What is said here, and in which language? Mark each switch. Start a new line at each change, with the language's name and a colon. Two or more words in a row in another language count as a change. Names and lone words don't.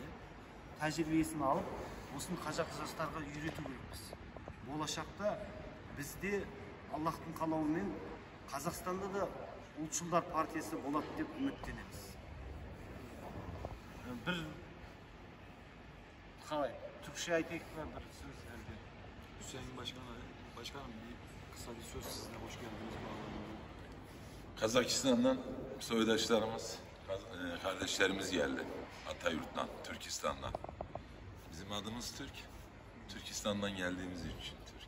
Kazakh: Тәжірибесін алып, осыны қазақ жастарға үйрету керекпіз. Болашақта бізде Аллахтың қалауымен Қазақстанда да ұлтшылдар партиясы болады деп үміттенеміз. Bir қалай, Türkçe айтайық па bir söz әлде?
Turkish: Hüseyin Başkanım kısa bir söz sizinle hoş geldiniz. Kazakistan'dan soydaşlarımız, kardeşlerimiz geldi. Atayurt'tan, Türkistan'dan. Bizim adımız Türk. Türkistan'dan geldiğimiz için Türk.